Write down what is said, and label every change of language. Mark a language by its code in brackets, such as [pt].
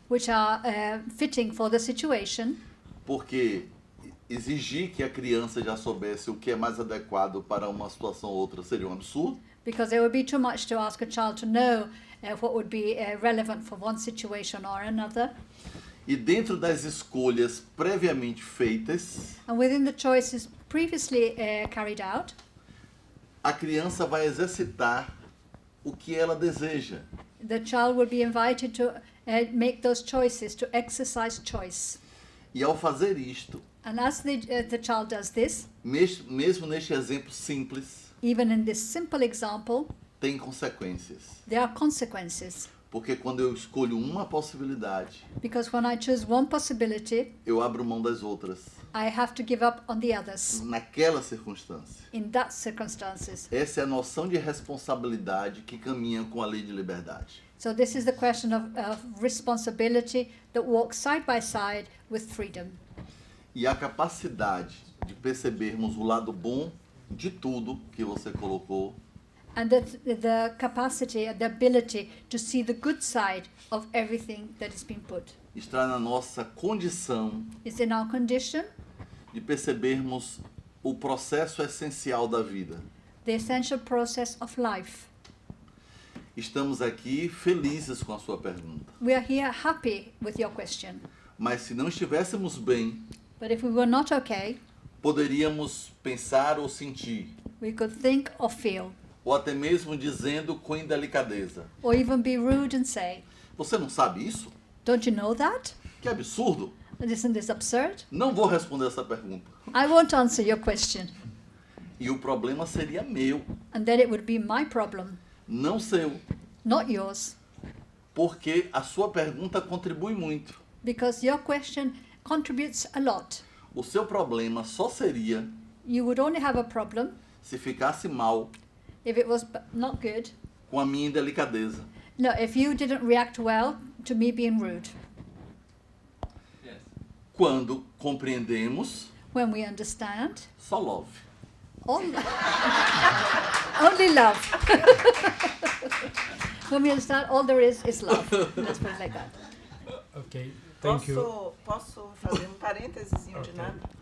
[en] which are fitting for the situation, [pt] porque exigir que a criança já soubesse o que é mais adequado para uma situação ou outra seria um absurdo. [en] because it would be too much to ask a child to know what would be relevant for one situation or another. [pt] E dentro das escolhas previamente feitas, [en] And within the choices previously carried out, [pt] a criança vai exercitar o que ela deseja. [en] the child will be invited to make those choices, to exercise choice. [pt] E ao fazer isto, [en] And as the child does this, [pt] mesmo neste exemplo simples, [en] even in this simple example, [pt] tem consequências. [en] there are consequences. [pt] Porque quando eu escolho uma possibilidade, [en] Because when I choose one possibility, [pt] eu abro mão das outras. [en] I have to give up on the others [pt] Naquela circunstância. [en] in that circumstances. [pt] Essa é a noção de responsabilidade que caminha com a lei de liberdade. [en] So this is the question of responsibility that walks side by side with freedom. [pt] E a capacidade de percebermos o lado bom de tudo que você colocou [en] And the capacity, the ability to see the good side of everything that has been put [pt] está na nossa condição [en] is in our condition, [pt] de percebermos o processo essencial da vida. [en] the essential process of life. [pt] Estamos aqui felizes com a sua pergunta. [en] We are here happy with your question. [pt] Mas se não estivéssemos bem, [en] But if we were not okay, [pt] poderíamos pensar ou sentir, [en] we could think or feel, [pt] ou até mesmo dizendo com indelicadeza: [en] or even be rude and say, [pt] você não sabe isso? [en] don't you know that? [pt] Que absurdo! [en] Isn't this absurd? [pt] Não vou responder essa pergunta. [en] I won't answer your question. [pt] E o problema seria meu, [en] And then it would be my problem, [pt] não seu, [en] not yours. [pt] porque a sua pergunta contribui muito. [en] Because your question contributes a lot. [pt] O seu problema só seria [en] You would only have a problem [pt] se ficasse mal [en] if it was not good. [pt] com a minha indelicadeza. [en] No, if you didn't react well to me being rude. Yes. [pt] Quando compreendemos, [en] When we understand, [pt] só [en] love. only love. When we understand, all there is love. Let's put it like that. Okay, thank you. [pt] Posso fazer parênteses de nada?